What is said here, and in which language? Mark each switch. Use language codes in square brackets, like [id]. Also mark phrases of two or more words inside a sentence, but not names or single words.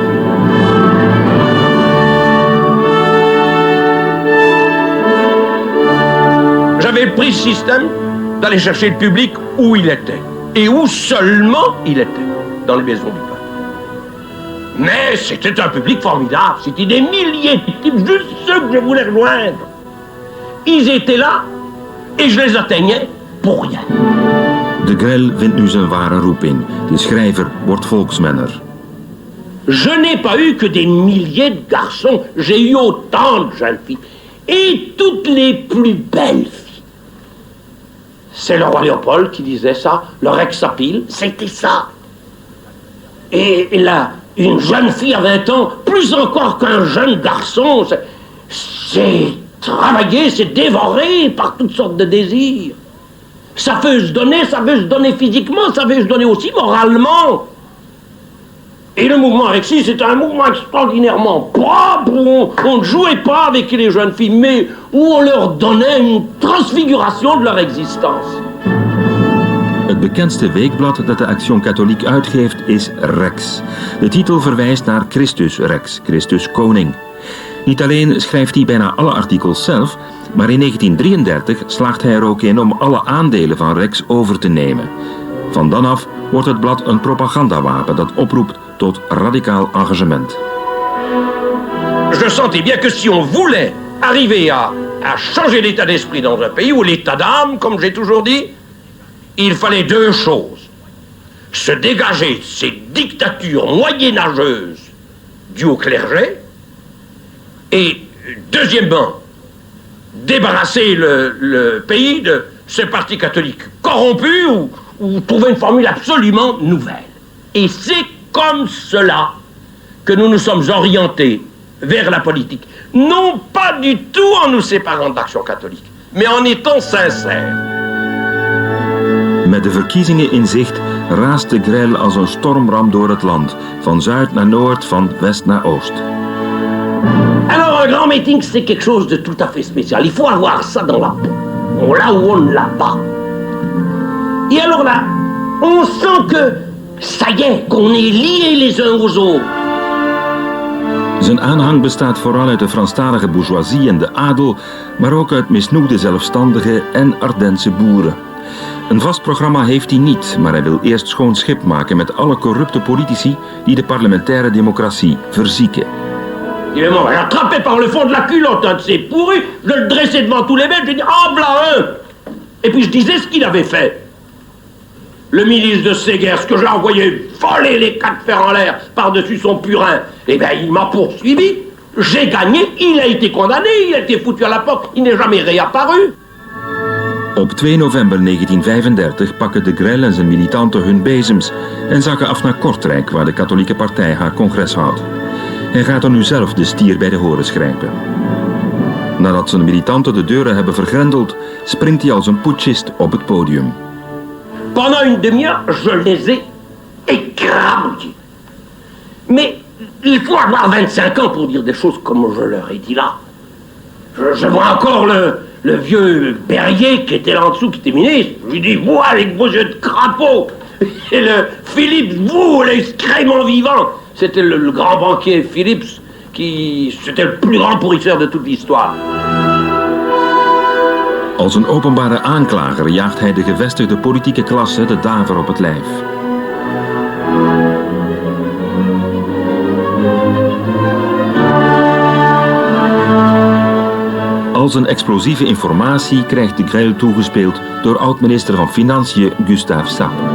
[fr] J'avais pris ce système d'aller chercher le public où il était, et où seulement il était, dans les maisons du peuple. Mais c'était un public formidable, c'était des milliers de types, juste ceux que je voulais rejoindre. Ils étaient là, et je les atteignais pour rien. [nl] De Grelle vindt nu zijn ware roep in. De schrijver wordt volksmenner. [fr] Je n'ai pas eu que des milliers de garçons, j'ai eu autant de jeunes filles, et toutes les plus belles filles. C'est le roi Léopold qui disait ça, le Rex à pile, c'était ça. Et là, une jeune fille à 20 ans, plus encore qu'un jeune garçon, c'est travaillé, c'est dévoré par toutes sortes de désirs. Ça veut se donner physiquement, ça veut se donner aussi moralement. Et le mouvement Rexy, c'est un mouvement extraordinairement propre, où on ne jouait pas avec les jeunes filles, mais où on leur donnait une transfiguration de leur existence. [nl] Het bekendste weekblad dat de Action Catholique uitgeeft is Rex. De titel verwijst naar Christus Rex, Christus Koning. Niet alleen schrijft hij bijna alle artikels zelf, maar in 1933 slaagt hij er ook in om alle aandelen van Rex over te nemen. Van dan af wordt het blad een propagandawapen dat oproept tot radicaal engagement. [fr] Je sentais bien que si on voulait arriver à changer l'état d'esprit dans un pays, ou l'état d'âme, comme j'ai toujours dit, il fallait deux choses. Se dégager de ces dictatures moyenâgeuses dues au clergé, et deuxièmement, débarrasser le pays de ce parti catholique corrompu ou trouver une formule absolument nouvelle. Et c'est comme cela que nous nous sommes orientés vers la politique. Non pas du tout en nous séparant de l'Action catholique, mais en étant sincères. [nl] Met de verkiezingen in zicht raast de Grelle als een stormram door het land, van zuid naar noord, van west naar oost. [fr] Alors un grand meeting, c'est quelque chose de tout à fait spécial. Il faut avoir ça dans la peau, là où on ne l'a pas. Et alors là, on sent que, ça y est, qu'on est liés les uns aux autres. [nl] Zijn aanhang bestaat vooral uit de Franstalige bourgeoisie en de adel, maar ook uit misnoegde zelfstandigen en Ardense boeren. Een vast programma heeft hij niet, maar hij wil eerst schoon schip maken met alle corrupte politici die de parlementaire democratie verzieken. [fr] Il m'a attrapé par le fond de la culotte, un de ces pourris, je le dressais devant tous les Belges, je dis « Ah, v'là un !» Et puis je disais ce qu'il avait fait. le ministre de Ségers, que j'ai envoyé voler les 4 fers en l'air par-dessus son purin, eh bien, il m'a poursuivi. J'ai gagné, il a été condamné, il a été foutu à la porte, il n'est jamais réapparu. [nl] Op 2 november 1935 pakken de Grelle en zijn militanten hun bezems en zakken af naar Kortrijk, waar de katholieke partij haar congres houdt. Hij gaat er nu zelf de stier bij de horens grijpen. Nadat zijn militanten de deuren hebben vergrendeld, springt hij als een putschist op het podium. [fr] Pendant une demi-heure, je les ai écrabouillés. Mais il faut avoir 25 ans pour dire des choses comme je leur ai dit là. Je vois encore le vieux Berrier qui était là en dessous, qui était ministre. Je lui dis, vous avec vos yeux de crapaud. Et le Philips, vous, l'excrément vivant. C'était le grand banquier Philips, c'était le plus grand pourrisseur de toute l'histoire. [nl] Als een openbare aanklager jaagt hij de gevestigde politieke klasse de daver op het lijf. Als een explosieve informatie krijgt de Grelle toegespeeld door oud-minister van Financiën Gustave Sapp.